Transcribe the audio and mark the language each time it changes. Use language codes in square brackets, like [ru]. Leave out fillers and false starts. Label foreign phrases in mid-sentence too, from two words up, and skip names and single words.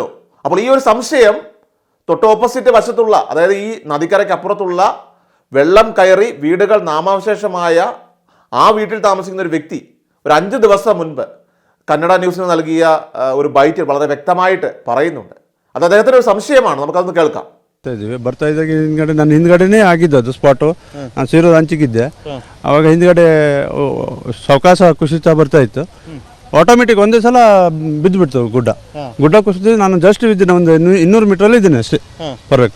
[ml] അപ്പോൾ ഈ ഒരു സംശയം തൊട്ട് ഓപ്പോസിറ്റ് വശത്തുള്ള, അതായത് ഈ നദിക്കരയ്ക്കപ്പുറത്തുള്ള വെള്ളം കയറി വീടുകൾ നാമാവശേഷമായ ആ വീട്ടിൽ താമസിക്കുന്ന ഒരു വ്യക്തി ഒരു 5 ദിവസം മുൻപ് കന്നഡ ന്യൂസിന് നൽകിയ ഒരു ബൈറ്റിൽ വളരെ വ്യക്തമായിട്ട് പറയുന്നുണ്ട്. അത് അദ്ദേഹത്തിൻ്റെ ഒരു സംശയമാണ്. നമുക്കതൊന്ന് കേൾക്കാം. [kn] ಬರ್ತಾ ಇದ್ದಾಗ ಹಿಂದ್ಗಡೆ ನನ್ನ ಹಿಂದ್ಗಡೆನೇ ಆಗಿದ್ದು ಸ್ಪಾಟು. ನಾನು ಸೇರೋದು ಹಂಚಿಗಿದ್ದೆ. ಅವಾಗ ಹಿಂದ್ಗಡೆ ಸಾವಕಾಶ ಕುಸಿತ ಬರ್ತಾ ಇತ್ತು. ಆಟೋಮೆಟಿಕ್ ಒಂದೇ ಸಲ ಬಿದ್ದುಬಿಡ್ತು ಗುಡ್ಡ ಕುಸಿದು ನಾನು ಜಸ್ಟ್ ಇದ್ದೀನಿ, ಒಂದು 200 ಮೀಟ್ರಲ್ಲಿ ಇದ್ದೀನಿ ಅಷ್ಟೇ ಪರ್ಫೆಕ್ಟ್.